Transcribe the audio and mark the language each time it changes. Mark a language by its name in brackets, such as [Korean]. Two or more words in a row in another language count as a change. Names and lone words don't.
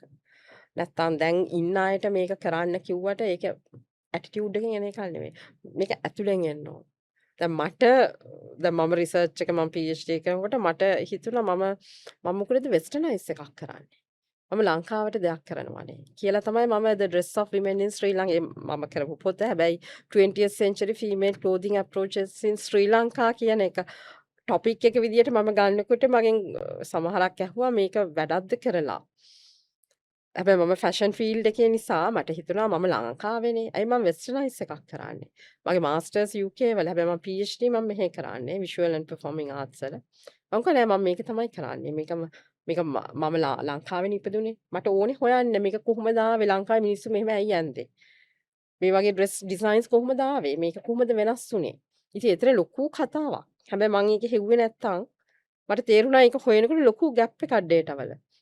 [Sinhala] නැත්තම් දැන් ඉන්න අයට මේක කරන්න කිව්වට ඒක ඇටිටියුඩ් එකෙන් එන එකක් නෙමෙයි. මේක ඇතුලෙන් එන්න ඕන. දැන් මම රිසර්ච් එක මම PhD කරනකොට මට හිතුණා මම මොකටද වෙස්ටර්නයිස් එකක් කරන්නේ. මම ලංකාවට දෙයක් කරනවානේ කියලා තමයි මම The Dress of Women in Sri Lanka මම කරපු පොත. හැබැයි [English] 20th century female clothing approaches in Sri Lanka [Sinhala] කියන එක ටොපික් එක විදියට මම ගන්නකොට මගෙන් සමහරක් ඇහුවා මේක වැඩක්ද කරලා. හැබැයි මම [English] fashion field [Sinhala] එකේ නිසා මට හිතුණා මම ලංකාවේනේ. ඇයි මම වෙස්ටර්නයිස් එකක් කරන්නේ. මගේ මාස්ටර්ස් UK වල. හැබැයි මම PhD මම මෙහෙ කරන්නේ [English] visual and performing arts [Sinhala] වල. මම කිව්වා නෑ මම මේක තමයි කරන්නේ. මේක මම ලංකාවෙන් ඉපදුනේ. මට ඕනේ හොයන්න මේක කොහොමද ආවේ ලංකාවේ මිනිස්සු මෙහෙම ඇයි යන්නේ. මේ වගේ [English] dress designs [Sinhala] කොහොමද ආවේ? මේක කොහොමද වෙනස් වුනේ? ඉතින් ඒතර ලොකු කතාවක්. හැබැයි මම ඒක හෙව්වේ නැත්තම් මට තේරුණා ඒක හොයනකොට ලොකු ગેප් එකක් ඩේටා වල.